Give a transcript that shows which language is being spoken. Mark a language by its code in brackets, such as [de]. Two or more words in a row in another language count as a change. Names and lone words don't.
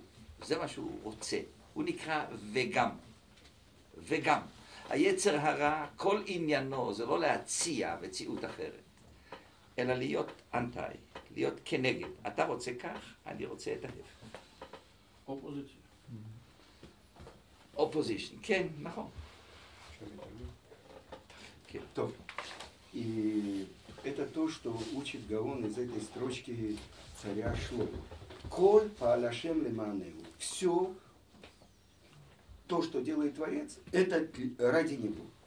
[he] זה מה שהוא רוצה. הוא נקרא וגם. וגם. היצר הרע, כל עניינו זה לא להציע מציאות אחרת, אלא להיות אנטי, להיות כנגד. אתה רוצה כך, אני רוצה את ההפך. אופוזיציה. אופוזישן, כן, נכון. [ru] Okay. То. И это то, что учит Гаон из этой строчки царя Шломо. [he] כל פעל השם למענהו. [ru] Все то, что делает Творец, это ради него.